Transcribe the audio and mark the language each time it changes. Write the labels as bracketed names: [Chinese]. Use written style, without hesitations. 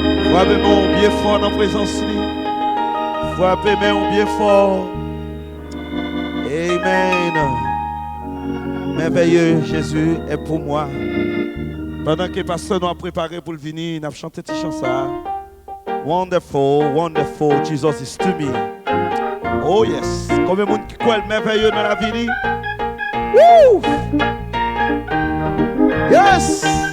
[French] Frappez-moi bien fort dans la présence. Frappez-moi bien fort. Amen. Merveilleux Jésus est pour moi. Pendant que le pasteur nous a préparé pour le venir, nous avons chanté cette chanson. [English] Wonderful, wonderful, Jesus is to me. Oh yes. [French] Combien de monde qui croit merveilleux dans la vie? Woo! [English] Yes!